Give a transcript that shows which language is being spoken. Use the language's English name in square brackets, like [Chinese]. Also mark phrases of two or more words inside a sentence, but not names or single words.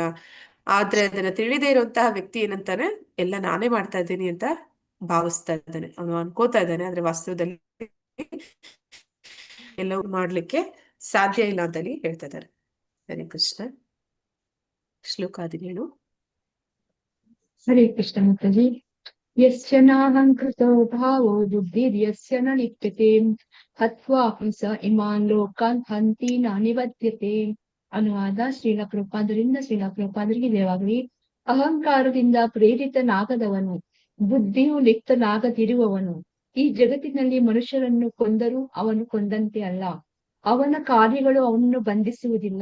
[Kannada] ಆದ್ರೆ ಅದನ್ನ ತಿಳಿದೇ ಇರುವಂತಹ ವ್ಯಕ್ತಿ ಏನಂತಾನೆ, ಎಲ್ಲ ನಾನೇ ಮಾಡ್ತಾ ಇದ್ದೀನಿ ಅಂತ ಭಾವಿಸ್ತಾ ಇದ್ದಾನೆ, ಅವನು ಅನ್ಕೋತಾ ಇದ್ದಾನೆ. ಆದ್ರೆ ವಾಸ್ತವದಲ್ಲಿ ಎಲ್ಲವೂ ಮಾಡ್ಲಿಕ್ಕೆ ಸಾಧ್ಯ ಇಲ್ಲ ಅಂತ ಅಲ್ಲಿ ಹೇಳ್ತಾ ಇದ್ದಾರೆ. ಹರೇ ಕೃಷ್ಣ. ಶ್ಲೋಕ 17. ಹರೇ ಕೃಷ್ಣ ಮಾತಾಜಿ. [Sanskrit] ಯಸ್ಯ ನಾಹಂಕೃತೋ ಭಾವೋ ಬುದ್ಧಿರ್ಯಸ್ಯ ನ ಲಿಪ್ಯತೆ ಹತ್ವಾ ಹಂಸ ಇಮಾನ್ ಲೋಕಾನ್ ಹಂತಿ ನ ನಿವದ್ಯತೆ. [Kannada] ಅನುವಾದ: ಶ್ರೀಲ ಪ್ರಭುಪಾದರಿಗೆ ಜಯವಾಗಲಿ. ಅಹಂಕಾರದಿಂದ ಪ್ರೇರಿತನಾಗದವನು, ಬುದ್ಧಿಯು ಲಿಪ್ತನಾಗದಿರುವವನು ಈ ಜಗತ್ತಿನಲ್ಲಿ ಮನುಷ್ಯರನ್ನು ಕೊಂದರೂ ಅವನು ಕೊಂದಂತೆ ಅಲ್ಲ. ಅವನ ಕಾರ್ಯಗಳು ಅವನನ್ನು ಬಂಧಿಸುವುದಿಲ್ಲ.